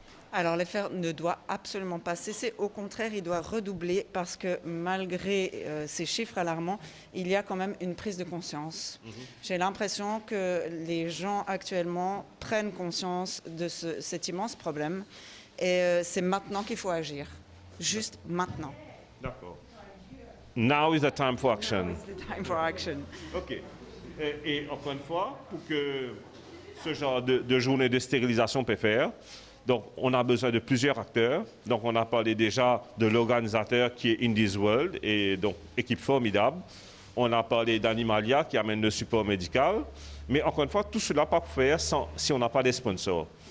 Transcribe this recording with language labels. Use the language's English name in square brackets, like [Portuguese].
[French] Alors l'effort ne doit absolument pas cesser, au contraire, il doit redoubler parce que malgré ces chiffres alarmants, il y a quand même une prise de conscience. J'ai l'impression que les gens actuellement prennent conscience de cet immense problème et c'est maintenant qu'il faut agir, juste maintenant. D'accord. [English] Now is the time for action. Now is the time for action. [French] OK. Et encore une fois, pour que ce genre de journée de stérilisation peut faire, donc, on a besoin de plusieurs acteurs. Donc, on a parlé déjà de l'organisateur qui est Indies World, et donc, équipe formidable. On a parlé d'Animalia qui amène le support médical. Mais encore une fois, tout cela pas pour faire si on n'a pas de sponsors.